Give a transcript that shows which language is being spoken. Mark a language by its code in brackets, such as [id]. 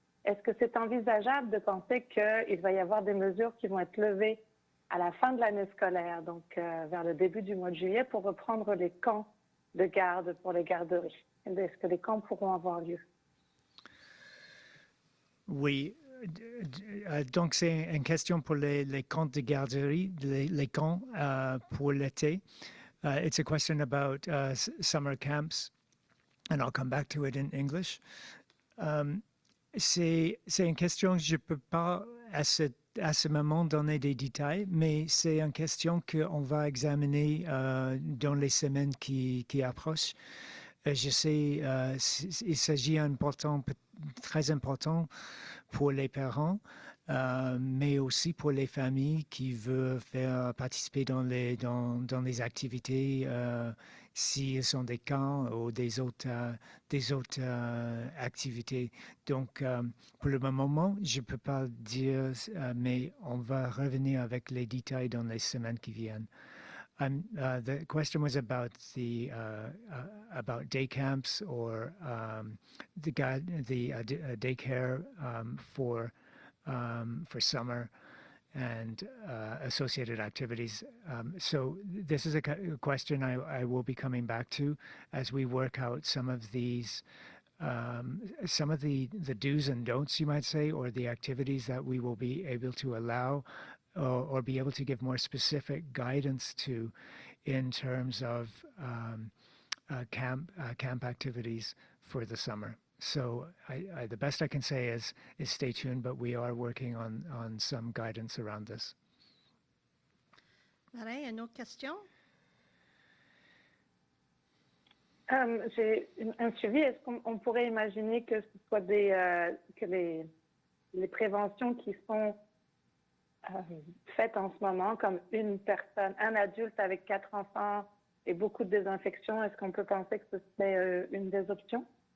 [fr] Est-ce que c'est envisageable de penser qu'il va y avoir des mesures qui vont être levées à la fin de l'année scolaire, donc vers le début du mois de juillet, pour reprendre les camps de garde pour les garderies? Est-ce que les camps pourront avoir lieu? Oui. Donc, c'est une question pour les camps de garderie, les camps pour l'été. [en] It's a question about summer camps, and I'll come back to it in English. [fr] C'est une question que je ne peux pas à ce moment donner des détails, mais c'est une question qu'on va examiner dans les semaines qui approchent. Je sais, il s'agit très important pour les parents. mais aussi pour les familles qui veulent faire participer dans les activités, s'ils sont des camps ou des autres activités. Donc, pour le moment, je ne peux pas dire, mais on va revenir avec les détails dans les semaines qui viennent. [en] The question was about day camps or the daycare for summer and associated activities. So this is a question I will be coming back to as we work out some of these, some of the do's and don'ts, you might say, or the activities that we will be able to allow or be able to give more specific guidance to in terms of camp activities for the summer. So the best I can say is stay tuned, but we are working on some guidance around this. [fr] Marie, une autre question? J'ai un suivi. Est-ce qu'on pourrait imaginer que ce soit que les préventions qui sont faites en ce moment, comme une personne, un adulte avec 4 enfants et beaucoup de désinfection, est-ce qu'on peut penser que ce serait une des options?